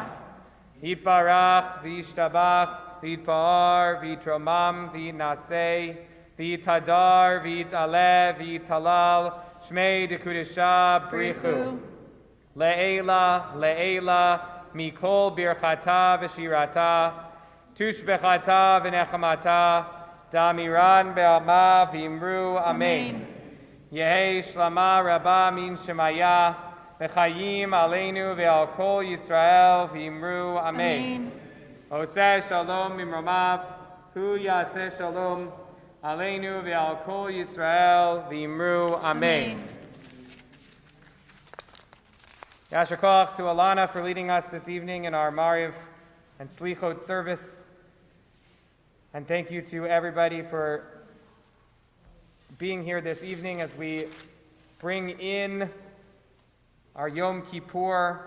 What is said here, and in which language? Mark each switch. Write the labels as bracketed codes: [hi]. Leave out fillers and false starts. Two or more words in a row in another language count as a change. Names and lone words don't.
[arc] יתברך וישתבח ויתפאר ויתרומם ויתנשא ויתהדר ויתעלה ויתהלל שמיה דקודשא בריך הוא. לעלא לעלא מכל ברכתא ושירתא תשבחתא ונחמתא דאמירן בעלמא ואמרו אמן. יהא שלמא רבא מן שמיא וחיים עלינו ועל כל ישראל ואמרו אמן. [he] עושה שלום במרומיו הוא יעשה שלום עלינו ועל כל ישראל ואמרו אמן. יישר כוח [en] to Alana for leading us this evening in our Mariv and Slichot service. And thank you to everybody for being here this evening as we bring in our Yom Kippur.